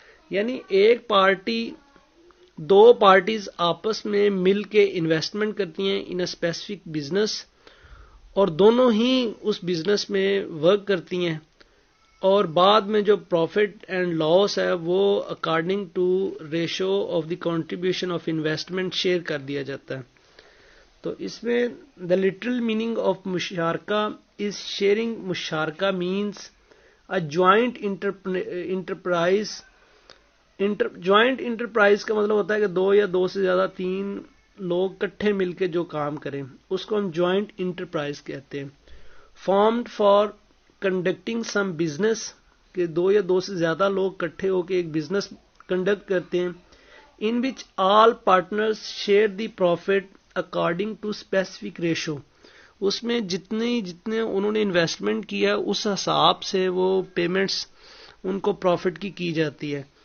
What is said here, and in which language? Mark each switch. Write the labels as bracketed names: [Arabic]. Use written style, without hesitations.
[Urdu] یعنی ایک party 2 parties آپس میں مل کے انویسٹمنٹ کرتی ہیں [English] in a specific business [Urdu] اور دونوں ہی اس بزنس میں ورک کرتی ہیں اور بعد میں جو پروفٹ اینڈ لاس ہے وہ [English] according to ratio of the contribution of investment [Urdu] share کر دیا جاتا ہے. تو اس میں [English] The literal meaning of مشارکہ is sharing. مشارکہ means a joint enterprise. [Urdu] Joint enterprise کا مطلب ہوتا ہے کہ 2 یا 2 سے زیادہ 3 لوگ کٹھے مل کے جو کام کریں اس کو ہم جوائنٹ انٹرپرائز کہتے ہیں. [English] formed for conducting some business, [Urdu] کہ دو یا دو سے زیادہ لوگ اکٹھے ہو کے ایک بزنس کنڈکٹ کرتے ہیں, [English] in which all partners share the profit according to specific ratio, [Urdu] اس میں جتنے انہوں نے انویسٹمنٹ کیا اس حساب سے وہ پیمنٹس ان کو پروفٹ کی جاتی ہے.